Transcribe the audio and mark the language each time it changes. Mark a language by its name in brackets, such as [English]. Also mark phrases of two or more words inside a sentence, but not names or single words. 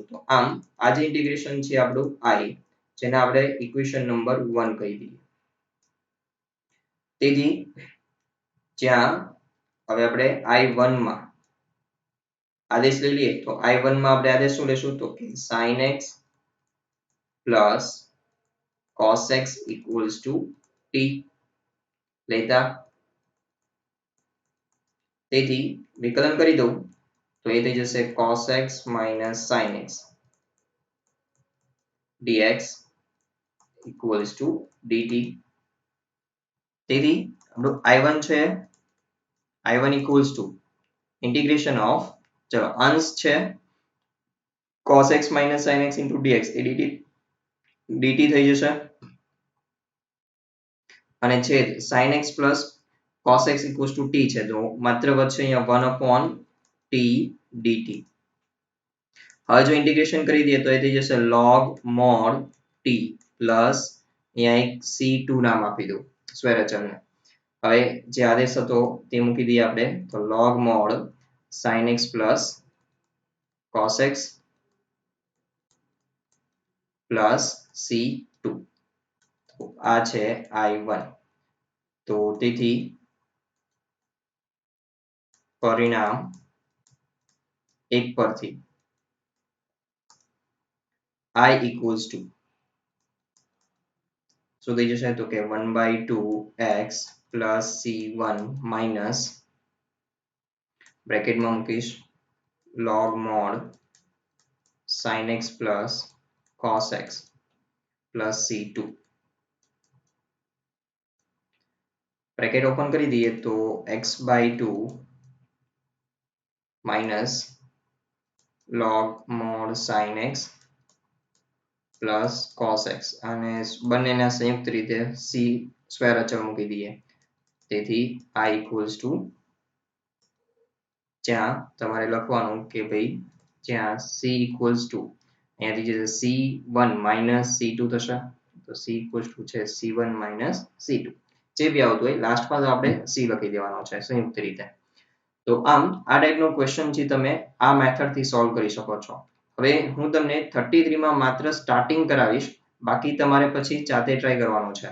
[Gujarati] તો આમ આ જે ઇન્ટિગ્રેશન છે આપણું I, જેને આપણે [English] equation number [Gujarati] 1 કહી દઈએ. તેથી જ્યાં હવે આપણે I1 માં આદેશ લઈ લઈએ તો I1 માં આપણે આદેશ શું લેશું તો કે [English] sin x plus cos x equals to t [Gujarati] લેતા. તેથી વિકલન કરી દઉં તો એ થઈ જશે [English] cos x minus sin x dx equals to dt. [Gujarati] તેથી આપણું I1 છે [English] I1 equals to integration of [Gujarati] ચલો અંશ છે [English] cos x minus sin x into dx [Gujarati] એ dt થઈ જશે અને છેદ [English] sin x plus cos x equals to t [Gujarati] છે તો માત્ર વધશે અહીંયા [English] 1 upon t dt. [Gujarati] હવે જો ઇન્ટિગ્રેશન કરી દઈએ તો એ થઈ જશે [English] log mod t plus [Gujarati] અહીંયા એક c2 નામ આપી દઉં સ્ક્વેર અચળને. હવે જે આદેશ હતો તે મૂકી દઈએ આપણે તો [English] log mod sin x plus cos x plus c2. [Gujarati] તો આ છે I1. તો તેથી પરિણામ 1 પરથી [English] I equals to [Gujarati] શું થઈ જશે તો કે [English] 1/2x plus c1 minus [Gujarati] બ્રેકેટમાં મૂકીશ [English] log mod sin x plus cos x plus c2. bracket open [Gujarati] કરી દઈએ તો [English] x/2 minus log mod sin x plus cos x [Gujarati] અને બંનેના સંયુક્ત રીતે c સ્ક્વેર અચળ મૂકી દઈએ. તેથી [English] I equals to [Gujarati] જ્યાં તમારે લખવાનું કે ભાઈ જ્યાં [English] c equals to [Gujarati] અહીંયાથી જે [English] c1 minus c2 [Gujarati] થશે તો [English] c equals to [Gujarati] છે [English] c1 minus c2 [Gujarati] જે બી આવતું હોય લાસ્ટમાં તો આપણે c લખી દેવાનો છે સંયુક્ત રીતે. તો આમ આ ટાઈપનો ક્વેશ્ચન છે તમે આ મેથડથી સોલ્વ કરી શકો છો. હવે હું તમને 33 માં માત્ર સ્ટાર્ટિંગ કરાવીશ બાકી તમારે પછી જાતે ટ્રાય કરવાનો છે.